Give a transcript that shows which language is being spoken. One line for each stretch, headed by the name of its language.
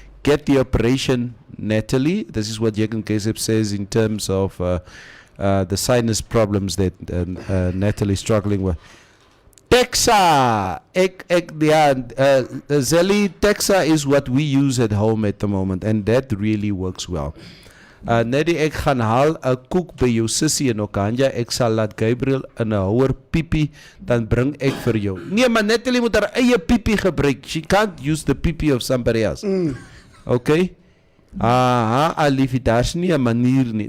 English: Get the operation, Natalie. This is what Jürgen Kesep says in terms of the sinus problems that Natalie is struggling with. Texa, Zelly, Texa is what we use at home at the moment, and that really works well.
Afrikaans: Neddy, ek gaan haal 'n koek by jou sussie in Okanja. Ek sal laat Gabriel in 'n houer piepie, dan bring ek vir jou. Nee, maar Natalie moet haar eie piepie gebruik.
English: She can't use the piepie of somebody else. Okay?
Afrikaans: Aliefie, daar's nie 'n manier nie.